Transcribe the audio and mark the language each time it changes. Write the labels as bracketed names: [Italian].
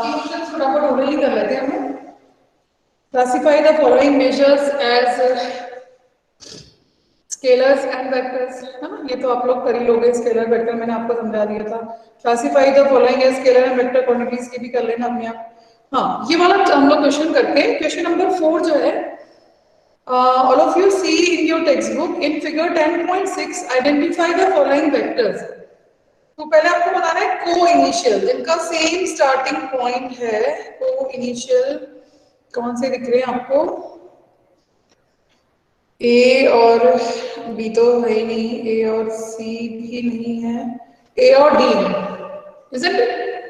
[Hindi] बाकी क्वेश्चन फटाफट ऑलरेडी कर लेते हैं हम लोग। [English] classify the following measures as scalars and vectors, [Hindi] है ना। ये तो आप लोग कर ही लोगे, स्केलर वेक्टर मैंने आपको समझा दिया था। [English] classify the following as scalar and vector quantities [Hindi] की भी कर लेना अपने आप। हाँ, ये वाला हम लोग क्वेश्चन करते हैं। क्वेश्चन नंबर 4 जो है, [English] all of you see in your textbook in figure 10.6 identify the following vectors। [Hindi] तो पहले आपको बताना है को इनिशियल, जिनका सेम स्टार्टिंग पॉइंट है। को इनिशियल कौन से दिख रहे हैं आपको? ए और बी तो है ही नहीं, ए और सी भी नहीं है, ए और डी है, [English] Isn't it?